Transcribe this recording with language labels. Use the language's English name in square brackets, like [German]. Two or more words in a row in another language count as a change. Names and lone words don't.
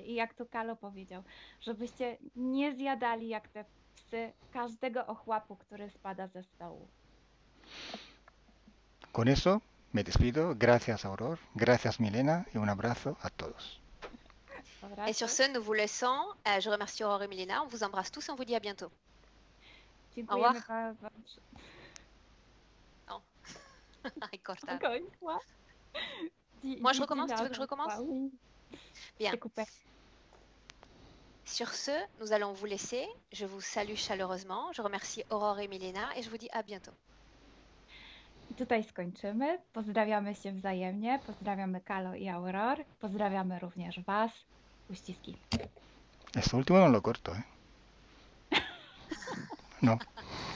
[Polish] I jak to Kalo powiedział, żebyście nie zjadali jak te psy każdego ochłapu, który spada ze stołu. [Spanish] Con eso me despido. Gracias, Auror. Gracias, Milena. Y un abrazo a todos. [French] Et sur ce, nous vous laissons. Je remercie Aurore et Milena. On vous embrasse tous et on vous dit à bientôt. [Polish] Dziękujemy bardzo. [French] Non. [Spanish] Ay, corta. [French] Moi, je recommence. Tu veux que je recommence? Bien. Sur ce, nous allons vous laisser. Je vous salue chaleureusement. Je remercie Aurore et Milena et je vous dis à bientôt. [Polish] I tutaj skończymy. Pozdrawiamy się wzajemnie. Pozdrawiamy Kalo i Auror. Pozdrawiamy również Was. Uściski. [Spanish] Esto último no lo corto, ¿eh? No.